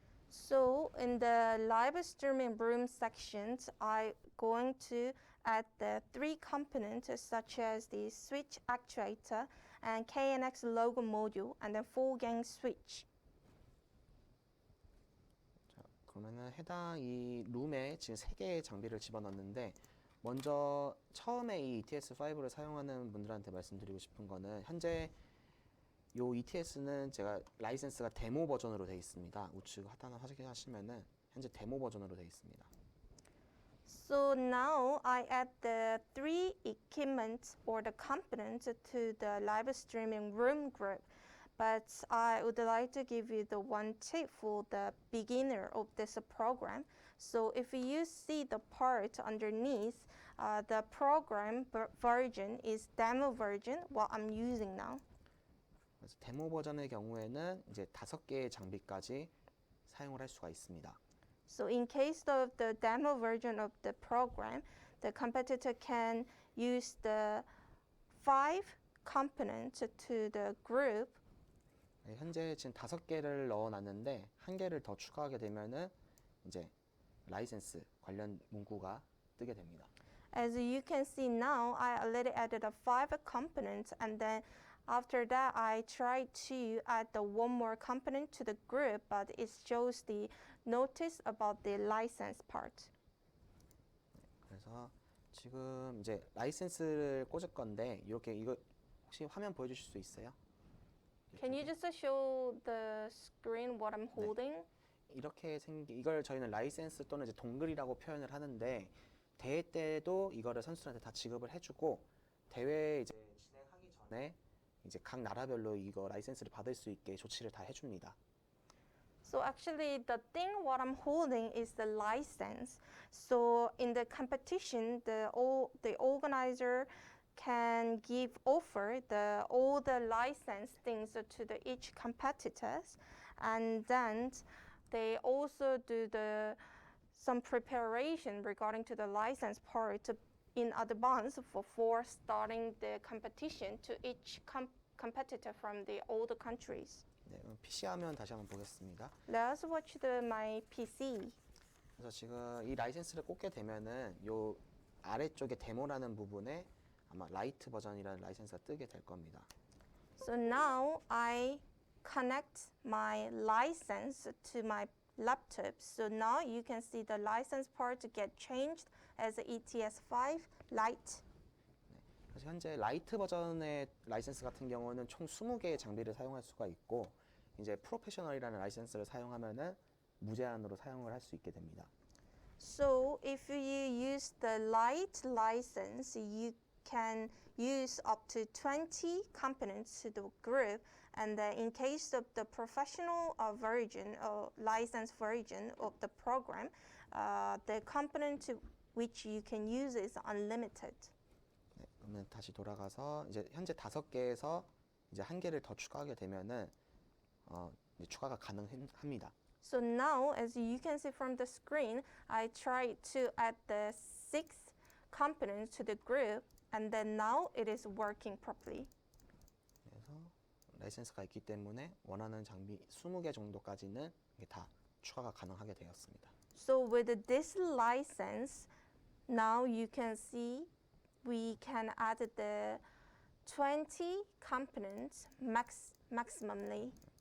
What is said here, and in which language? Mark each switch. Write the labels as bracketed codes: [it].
[en] So in the live streaming room sections, I'm going to add the three components such as the switch actuator and KNX logo module and the full gang switch. [ko] 자, 그러면은 해당 이 룸에 지금 3개의 장비를 집어넣었는데 먼저 처음에 이 ETS5를 사용하는 분들한테 말씀드리고 싶은 거는 현재 요 ETS는 제가 라이센스가 데모 버전으로 되어 있습니다. 우측 하단을 확인하시면은 현재 데모 버전으로 되어 있습니다. [en] So now I add the three equipment or the components to the live streaming room group. But I would like to give you the one tip for the beginner of this program. So if you see the part underneath, the program version is demo version, what I'm using now. [ko] 그래서 데모 버전의 경우에는 이제 5개의 장비까지 사용을 할 수가 있습니다. [en] So in case of the demo version of the program, the competitor can use the 5 components to the group. [ko] 현재 지금 5개를 넣어놨는데 1개를 더 추가하게 되면은 이제 라이센스 관련 문구가 뜨게 됩니다. [en] As you can see now, I already added 5 components, and then after that, I tried to add the one more component to the group, but it shows the notice about the license part. [ko] 그래서 지금 이제 라이센스를 꽂을 건데 이렇게 이거 혹시 화면 보여주실 수 있어요? [en] Can you just show the screen what I'm holding? [ko] 이렇게 이걸 저희는 라이센스 또는 이제 동글이라고 표현을 하는데 대회 때도 이거를 선수들한테 다 지급을 해주고 대회 이제 진행하기 전에 이제 각 나라별로 이거 라이센스를 받을 수 있게 조치를 다 해줍니다. [en] So actually, the thing what I'm holding is the license. So in the competition, the organizer can offer all the license things to each competitors, and then they also do some preparation regarding to the license part in advance before starting the competition to each competitor from all the countries. [ko] 네, PC 화면 다시 한번 보겠습니다. [en] Let's watch my PC. [ko] 그래서 지금 이 라이센스를 꽂게 되면은 요 아래쪽에 데모라는 부분에 아마 라이트 버전이라는 라이센스가 뜨게 될 겁니다. [en] So now I connect my license to my laptop. So now you can see the license part get changed as ETS5 Lite. [ko] 그래서 현재 라이트 버전의 라이센스 같은 경우는 총 20개의 장비를 사용할 수가 있고 이제 프로페셔널이라는 라이센스를 사용하면은 무제한으로 사용을 할 수 있게 됩니다. [en] So if you use the light license, you can use up to 20 components to the group. And then in case of the professional version or license version of the program, the component which you can use is unlimited. [ko] 네, 그러면 다시 돌아가서 이제 현재 5개에서 이제 한 개를 더 추가하게 되면은 이제 추가가 가능합니다. [en] So now, as you can see from the screen, I tried to add the 6 components to the group, and then now it is working properly. [ko] 그래서 라이센스가 있기 때문에 원하는 장비 20개 정도까지는 이게 다 추가가 가능하게 되었습니다. [en] So with this license, now you can see we can add the 20 components maximally.